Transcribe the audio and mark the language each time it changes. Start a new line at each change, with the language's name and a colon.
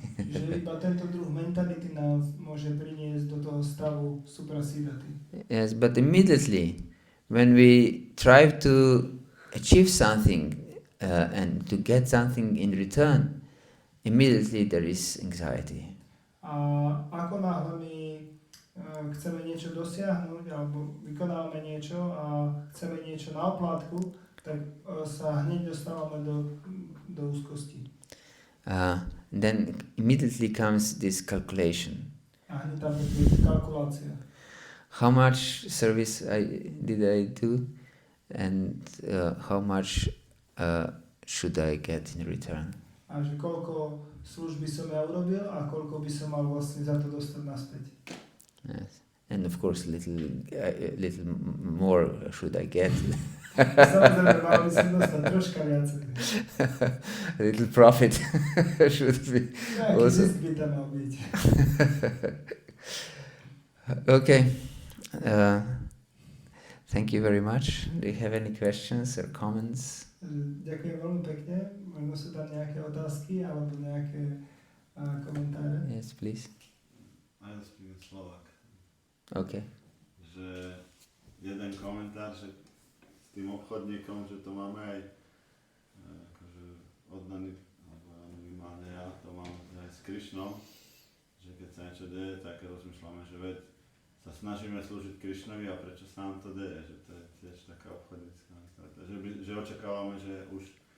Slovak: Že iba tento druh mentality nás môže priniesť do toho stavu suprasidati.
English: Yes, but immediately when we try to achieve something and to get something in return, immediately there is anxiety.
Slovak: A ako náhle my chceme niečo dosiahnuť alebo vykonávame niečo a chceme niečo na oplátku, tak sa hneď dostávame do úzkosti.
English: Then immediately comes this calculation.
Slovak: A hneď tam je kalkulácia.
English: How much service did I do and how much should I get in return?
Slovak: A že koľko služby som ja urobil a koľko by som mal vlastne za to dostať naspäť.
English: Yes. And of course little more should I get.
Slovak: Samozrejme, mal by som dostať troška viacej.
English: A little profit should be also.
Slovak: Zisk by tam mal byť.
English: Okay. Thank you very much. Do you have any questions or comments?
Slovak: Ďakujem veľmi pekne. Možno sú tam nejaké otázky alebo nejaké komentáre.
English: Yes, please. I will speak in Slovak. Okay.
Slovak: Že jeden komentár, že s tým obchodníkom, že to máme aj akože oddaný, alebo minimálne ja to mám aj s Krishnom, že keď sa niečo deje, tak rozmýšľame, že veď sa snažíme slúžiť Krishnovi a prečo sa nám to deje, že to je tiež taká obchodnícka mentalita, že očakávame, že už